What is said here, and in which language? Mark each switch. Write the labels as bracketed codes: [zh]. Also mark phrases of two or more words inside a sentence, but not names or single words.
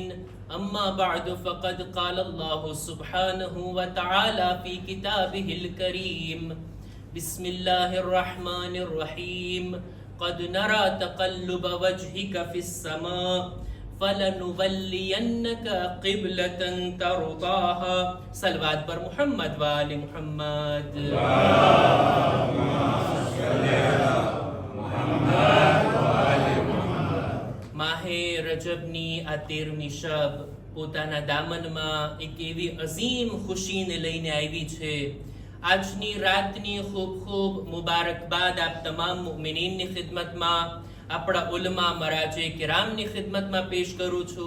[ar] أما بعد فقد قال الله سبحانه وتعالى في كتابه الكريم. بسم الله الرحمن الرحيم. قد نرى تقلب وجهك في السماء فلنولينك قبلة ترضاها. صلوات پر محمد وآل محمد. [gu] માહે રજબની આ 13મી શબ પોતાના દામનમાં એક એવી અઝીમ ખુશીને લઈને આવી છે. આજની રાતની ખૂબ ખૂબ મુબારકબાદ આપ તમામ મુમિનીનની ખિદમતમાં, આપણા ઉલમા મરાજે કિરામની ખિદમતમાં પેશ કરું છું.